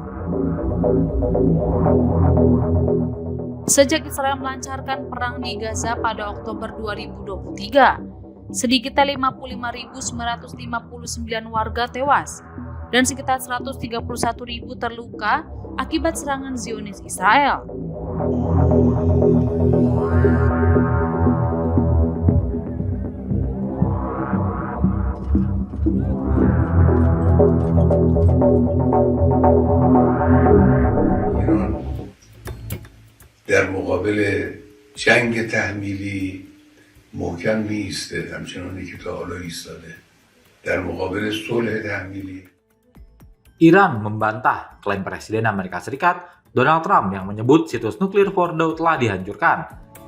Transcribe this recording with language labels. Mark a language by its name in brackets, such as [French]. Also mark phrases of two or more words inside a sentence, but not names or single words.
[Indonesian] Sejak Israel melancarkan perang di Gaza pada Oktober 2023, sedikitnya 55.959 warga tewas dan sekitar 131.000 terluka akibat serangan Zionis Israel. [Persian] ایران در مقابل جنگ تحمیلی محکم میایسته، همچنانی که تا حالا ایستاده. در مقابل صلح تحمیلی [Indonesian] Iran membantah klaim Presiden Amerika Serikat Donald Trump yang menyebut situs nuklir Fordow telah dihancurkan.